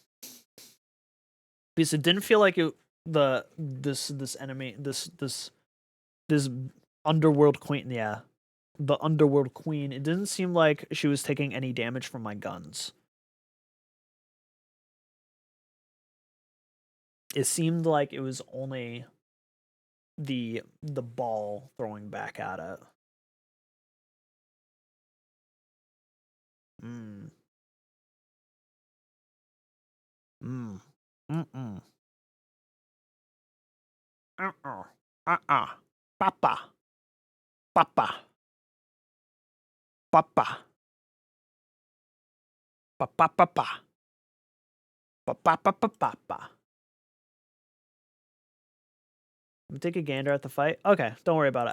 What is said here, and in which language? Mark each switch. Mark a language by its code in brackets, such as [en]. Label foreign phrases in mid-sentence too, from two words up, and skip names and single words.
[en] Because it didn't feel like this enemy this underworld queen, yeah. The underworld queen, it didn't seem like she was taking any damage from my guns. It seemed like it was only the ball throwing back at it. Mm. Mm. Mm-mm. Papa. Papa. Papa. Papa. Papa. Papa. Papa. Papa. I'm gonna take a gander at the fight. Okay, don't worry about it.